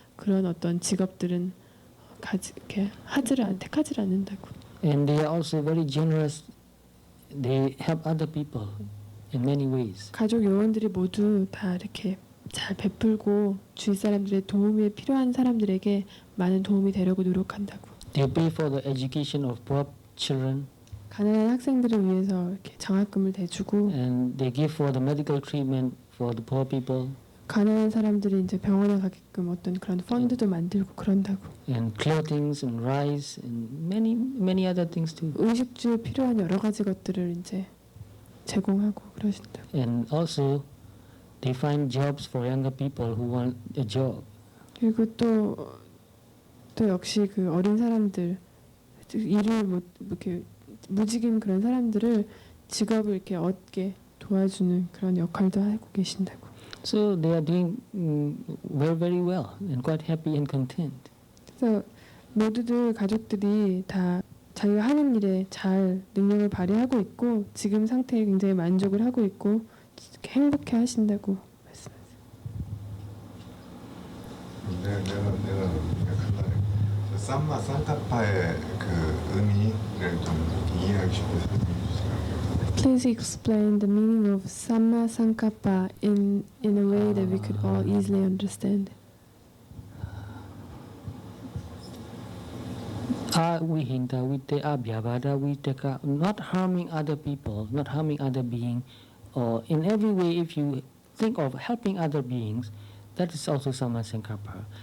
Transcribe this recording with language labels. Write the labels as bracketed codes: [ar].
[ko] 그런 어떤 직업들은 이렇게 택하지를 않는다고. [en] And they are also very generous. They help other people in many ways. [ko] 가족 요원들이 모두 다 이렇게 잘 베풀고 주위 사람들의 도움이 필요한 사람들에게 많은 도움이 되려고 노력한다고. [en] They pay for the education of poor children, [ko] 가난한 학생들을 위해서 이렇게 장학금을 대주고 [en] and they give for the medical treatment for the poor people, [ko] 가난한 사람들이 이제 병원에 가게끔 어떤 그런 펀드도 만들고 그런다고. [en] and clothings and rice and many other things too. [ko] 의식주에 필요한 여러 가지 것들을 이제 제공하고 그러신다고. [en] And also, they find jobs for younger people who want a job. [ko] 그리고 또 역시 그 어린 사람들 일을 못 이렇게 무직인 그런 사람들을 직업을 이렇게 얻게 도와주는 그런 역할도 하고 계신다고. [en] So they are doing very well and quite happy and content. [ko] 그래서 모두들 가족들이 다 자기가 하는 일에 잘 능력을 발휘하고 있고 지금 상태에 굉장히 만족을 하고 있고 행복해 하신다고 말씀하세요. 내가 생각한다면 삼마 산타파의 그 의미를 좀 이해하기 쉽게 설명해 주세요. [en] Please explain the meaning of Samma Sankappa in a way that we could all easily understand. [pi] Avihinta vite abhyavada viteka, [en] not harming other people, not harming other beings, or in every way if you think of helping other beings, that is also Samma Sankappa.